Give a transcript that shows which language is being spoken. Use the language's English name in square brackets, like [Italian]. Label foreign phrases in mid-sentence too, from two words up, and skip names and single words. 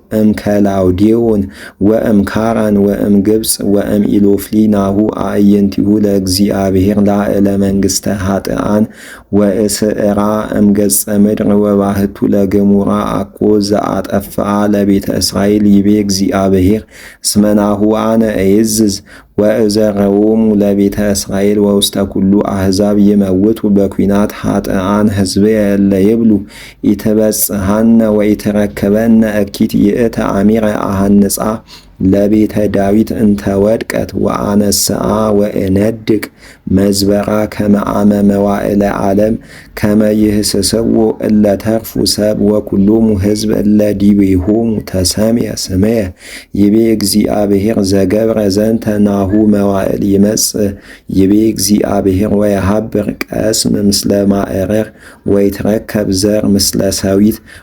[Geez] እምከላውዴዎን ወእምካራን ወእምግብፅ ወእምኢሎፍሊ ናሁ አዕይንቲሁ ለእግዚአብሔር ላዕለ መንግሥተ ኃጥኣን ወእስዕራ እምገጸ ምድር ወባህቱ ለገሞራ አኮ ዘአጠፍአ ለቤተ እስራኤል ይቤ እግዚአብሔር እስመ ናሁ አነ እይዝዝ ወእዘረዎሙ ለቤተ እስራኤል ወውስተ ኩሉ አሕዛብ ይመውቱ በኩናት ኃጥኣን ሕዝብየ እለ ይብሉ ኢትበጽሐነ ወኢትረክበነ እኪት ይእተ አሚረ አሐንጻ ለቤተ ዳዊት እንተ ወድቀት ወአነስአ ወእነድቅ መዝበራ ከመ አመ መዋዕለ ዓለም ከመ ይህስስዎ እለ ተርፉ ሰብ ወኩሎሙ ሕዝብ እለ ዲቤሆሙ ተሰምየ ስምየ ይቤ እግዚአብሔር ዘገብረ ዘንተ ናሁ መዋዕል ይመጽእ ይቤ እግዚአብሔር ወየሃብር ቀስም ምስለ ማዕረር ወይትረከብ ዘር ምስለ ሰዊት